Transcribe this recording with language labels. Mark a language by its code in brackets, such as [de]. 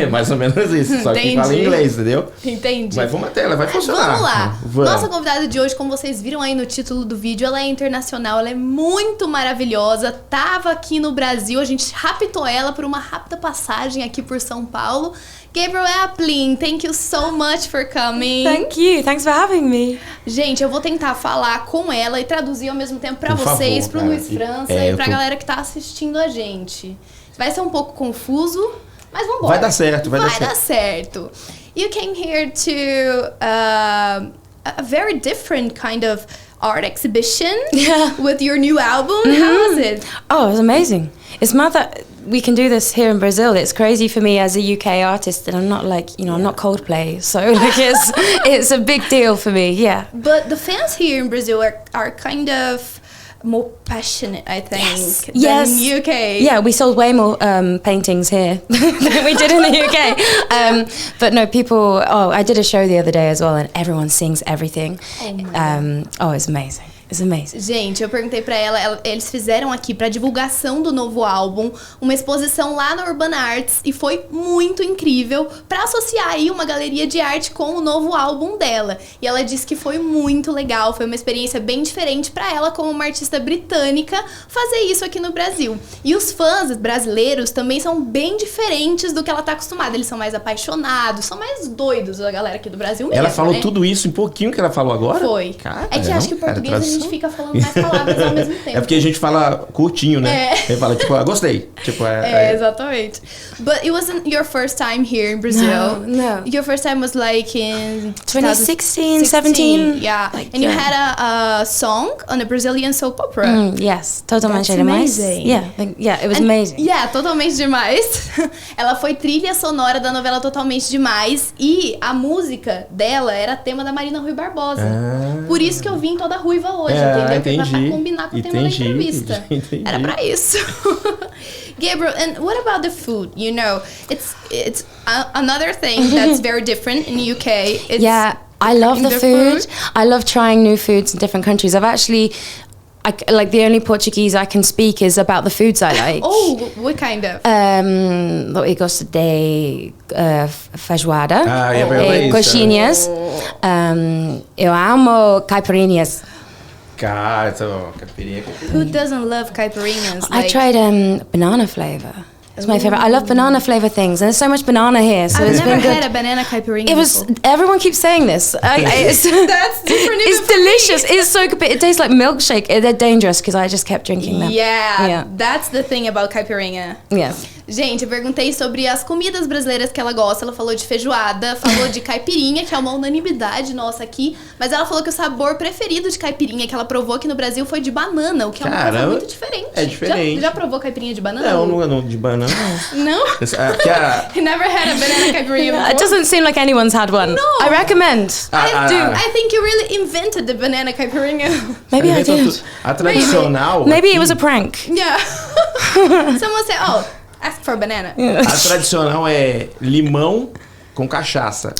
[pt] É mais ou menos isso, só que fala em inglês, entendeu? Entendi. Mas vamos até, ela vai funcionar. Vamos lá. Nossa convidada de hoje, como vocês viram aí no título do vídeo, ela é internacional, ela é muito maravilhosa, tava aqui no Brasil, a gente raptou ela por uma rápida passagem aqui por São Paulo. [en] Gabrielle Aplin, thank you so much for coming. Thank you, thanks for having me. [pt] Gente, eu vou tentar falar com ela e traduzir ao mesmo tempo pra vocês, pro Luiz França e pra galera que tá assistindo a gente. Vai ser um pouco confuso, mas vamos embora. Vai dar certo, vai dar certo. [en] You came here to a very different kind of art exhibition with your new album. How was it? Oh, it was amazing. It's mad that we can do this here in Brazil. It's crazy for me as a UK artist, and I'm not I'm not Coldplay, so it's a big deal for me. Yeah. But the fans here in Brazil are kind of more passionate, I think, yes. than UK. Yeah, we sold way more paintings here than we did in the UK. But no, people. Oh, I did a show the other day as well, and everyone sings everything. It's amazing. It's amazing. [pt] Gente, eu perguntei pra ela, eles fizeram aqui pra divulgação do novo álbum uma exposição lá na Urbana Arts e foi muito incrível pra associar aí uma galeria de arte com o novo álbum dela. E ela disse que foi muito legal, foi uma experiência bem diferente pra ela como uma artista britânica fazer isso aqui no Brasil. E os fãs brasileiros também são bem diferentes do que ela tá acostumada, eles são mais apaixonados, são mais doidos, a galera aqui do Brasil mesmo, Ela falou tudo isso em pouquinho que ela falou agora? Foi. É que acho que o português a gente fica falando mais palavras ao mesmo tempo. É porque a gente fala curtinho, né? Ele fala, gostei. Exatamente. [en] But it wasn't your first time here in Brazil. No. Your first time was like in 2016, 17. Yeah. And you had a song on a Brazilian soap opera. Yes. Totalmente demais. Yeah, it was amazing. Yeah, totalmente demais. [pt] Ela foi trilha sonora da novela Totalmente Demais e a música dela era tema da Marina Rui Barbosa. Por isso que eu vim toda ruiva hoje, entendeu? Entendi. Pra combinar com o tema da entrevista. Entendi. Era pra isso. [en] Gabriel, and what about the food? You know, it's another thing that's very different in the UK. I love the food. I love trying new foods in different countries. The only Portuguese I can speak is about the foods I like. Oh, what kind of? [pt] Eu gosto de feijoada, beleza. coxinhas. Eu amo caipirinhas. Caipirinha. [en] Who doesn't love caipirinhas? I tried banana flavor. It's my favorite. I love banana flavor things, and there's so much banana here. So I've it's never been good. had a banana caipirinha. Everyone keeps saying this. That's different. It's delicious. It's so good. But it tastes like milkshake. They're dangerous because I just kept drinking them. Yeah, that's the thing about caipirinha. Yeah. [pt] Gente, eu perguntei sobre as comidas brasileiras que ela gosta. Ela falou de feijoada, falou de caipirinha, que é uma unanimidade nossa aqui. Mas ela falou que o sabor preferido de caipirinha que ela provou aqui no Brasil foi de banana, o que é uma coisa muito diferente. É diferente. Já provou caipirinha de banana? Não, de banana não. [en] No? You never had a banana caipirinha before? It doesn't seem like anyone's had one. No. I recommend. I think you really invented the banana caipirinha. Maybe I did. [pt] A tradicional... [en] Maybe it was a prank. Yeah. Someone said, ask for a banana. [pt] A tradicional é limão com cachaça.